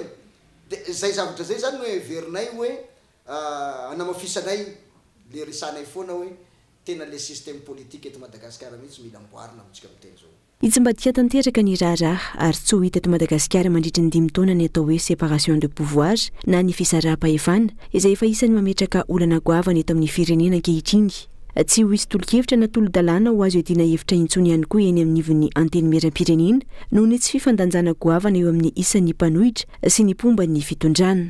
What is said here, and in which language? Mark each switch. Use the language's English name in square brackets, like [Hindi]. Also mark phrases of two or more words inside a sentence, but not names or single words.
[Malagasy] Dia zay zavatra zay zany hoe verinay hoe anamafisanay le resanay foana hoe tena le système politique eto Madagasikara mihitsy mila amboarina amintsika miteny zao. Itsy mba tia tanteraka ny raharaha ary tsy ho hita eto Madagasikara mandritra ny 5 taona ny atao hoe [French] séparation de pouvoir [Malagasy] na ny fisaraha-pahefana izay efa isany mametraka olana goavana eto amin'ny firenena ankehitriny. Tsy ho hisy tolo-kevitra na tolo-dalàna ho azo edina hevitra intsony ihany koa eny amin'ny ivon'ny anteny meram-pirenena noho ny tsy fifandanjana goavana eo amin'ny isan'ny mpanohitra sy ny pomban'ny fitondrana.